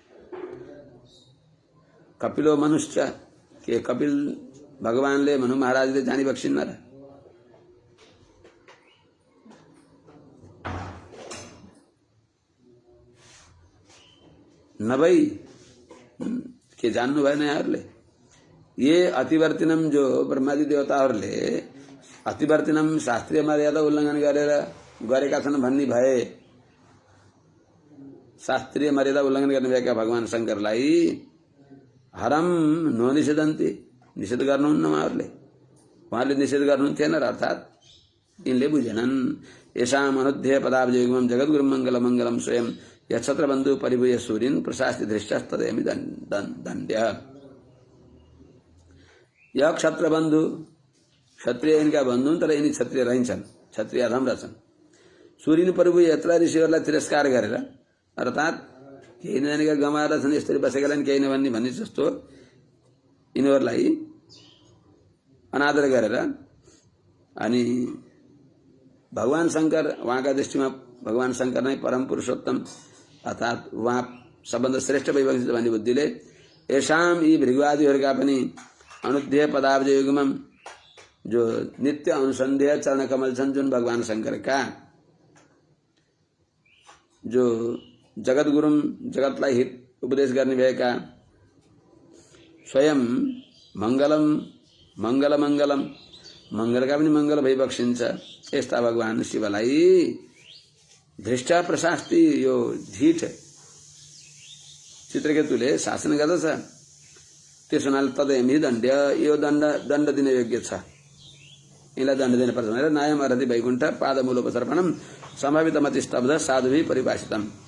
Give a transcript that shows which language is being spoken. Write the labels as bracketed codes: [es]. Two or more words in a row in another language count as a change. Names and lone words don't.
[ne] कपिलो मनुष्य के कपिल भगवानले मनु महाराजले जानी बक्सिन्न र नभई के जान्नु भएन यहाँहरूले [sa] ये अतिवर्तिनम [ne] जो ब्रह्मादि देवताहरूले अतिवर्तिनम शास्त्रीय मर्यादा उल्लंघन गरेका छन् भन्ने भए शास्त्रीय मर्यादा उल्लंघन गर्ने भएका भगवान शंकरलाई [sa] हरम ननिषेधन्ति [ne] निषेध गर्नुहुन्न उहाँहरूले निषेध गर्नुहुन्थेन र अर्थात यिनले बुझेनन् [sa] येषाम् अनुध्येय पदाब्जयुग्मं जगद्गुरुं मङ्गलमङ्गलं स्वयं यक्षत्रबन्धु परिभूय सूरीन् प्रशास्ति धृष्टस्तदेमि दण्ड्य यह क्षत्रबन्धु [ne] क्षत्रिय यिनका बन्धु तर यिनी क्षत्रिय रहन्छन् क्षत्रिय अधम रहेछन् [sa] सूरीन् परिभूय [ne] यत्र ऋषिहरूलाई तिरस्कार गरेर अर्थात केही नजानेका गमाएर छन् यसरी बसेकालाई केही नभन्ने भन्ने जस्तो यिनीहरूलाई अनादर गरेर अनि भगवान शंकर वहाँका दृष्टिमा भगवान शंकर नै परम पुरुषोत्तम अर्थात वहाँ सबभन्दा श्रेष्ठ वैभव भन्ने बुद्धिले येषाम् यी भृगुआदिहरूका पनि [sa] अनुध्येय पदाब्ज युग्मम [ne] जो नित्य अनुसन्धेय चरण कमल छन् जुन भगवान शंकर का जो [sa] जगत गुरुम [ne] जगतलाई हित उपदेश गर्ने भएका स्वयं मंगलम मंगल मंगलम मंगलका पनि मंगल भई बक्सिन्छ यस्ता भगवान शिवलाई [sa] धृष्टा प्रशास्ति [ne] यो ढिठ चित्रकेतुले शासन गर्दछ। त्यसो हुनाले [sa] तदयमी दण्ड्य [ne] यो दण्ड दिन योग्य छ, यसलाई दण्ड दिनुपर्छ भनेर [sa] नायम अरति वैकुण्ठ पादमूलोपसर्पणम सम्भावितमति स्तब्ध साधुभि परिभाषितम।